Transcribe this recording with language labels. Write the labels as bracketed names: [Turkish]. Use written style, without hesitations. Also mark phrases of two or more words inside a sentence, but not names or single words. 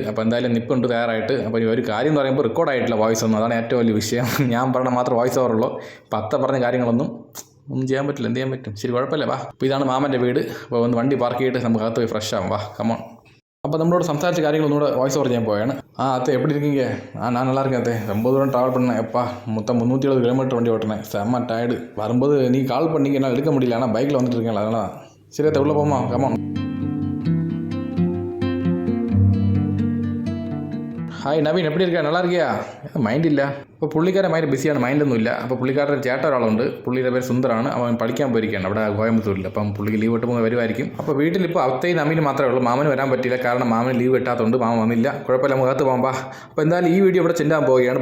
[Malayalam] അപ്പോൾ എന്തായാലും നിൽപ്പുണ്ട് തയ്യാറായിട്ട്. അപ്പോൾ ഒരു കാര്യം എന്ന് പറയുമ്പോൾ റെക്കോർഡായിട്ടില്ല വോയിസ് ഒന്നും. അതാണ് ഏറ്റവും വലിയ വിഷയം. ഞാൻ പറഞ്ഞാൽ മാത്രം വോയിസ് ഓവറുള്ളൂ. അപ്പോൾ അത്ത പറഞ്ഞ കാര്യങ്ങളൊന്നും ചെയ്യാൻ പറ്റില്ല. എന്ത് ചെയ്യാൻ പറ്റും? ശരി, കുഴപ്പമില്ല. വാ. അപ്പോൾ ഇതാണ് മാമൻ്റെ വീട്. അപ്പോൾ ഒന്ന് വണ്ടി പാർക്ക് ചെയ്തിട്ട് നമുക്ക് അകത്ത് പോയി ഫ്രഷ് ആവും. വാ, കമോൺ. അപ്പോൾ നമ്മളോട് സംസാരിച്ച കാര്യങ്ങളൊന്നുകൂടെ [English] voice over [Malayalam] ചെയ്യാൻ പോയാണ്. [Tamil] അത്തെ எப்படி இருக்கீங்க? நான் நல்லா இருக்கேன் அத்தை. ரொம்ப தூரம் ட்ராவல் பண்ணேன். எப்பா மொத்தம் 370 கிலோமீட்டர் வண்டி ஓட்டினேன். செம்ம டயர்டு. வரும்போது நீ கால் பண்ணிங்க, என்னால் எடுக்க முடியல. ஆனால் பைக்கில் வந்துட்டு இருக்கேன். அதனால் சரி அத்தை, உள்ளே போமா, கமான். [Malayalam] ഹായ് നവീൻ, [Tamil] எப்படி இருக்க? நல்லா இருக்கியா? [Malayalam] മൈൻഡ് ഇല്ല. അപ്പോൾ പുള്ളിക്കാരൻ ഭയങ്കര ബിസിയാണ്, മൈൻഡൊന്നുമില്ല. അപ്പോൾ പുള്ളിക്കാരുടെ ചേട്ടൻ ഒരാളുണ്ട്, പുള്ളിയുടെ പേര് സുന്ദറാണ്. അവൻ പഠിക്കാൻ പോയിരിക്കുകയാണ് അവിടെ കോയമ്പത്തൂരിൽ. അപ്പം പുള്ളിക്ക് ലീവ് കിട്ടുമ്പോൾ വരുമായിരിക്കും. അപ്പോൾ വീട്ടിലിപ്പോൾ അവത്തയും നവീനും മാത്രമേ ഉള്ളൂ. മാമന് വരാൻ പറ്റില്ല, കാരണം മാമന് ലീവ് കിട്ടാത്തതുകൊണ്ട് മാമൻ വന്നില്ല. കുഴപ്പമില്ല, നമുക്ക് അകത്ത് പോകാം. അപ്പോൾ എന്തായാലും ഈ വീഡിയോ ഇവിടെ ചെല്ലാൻ പോവുകയാണ്.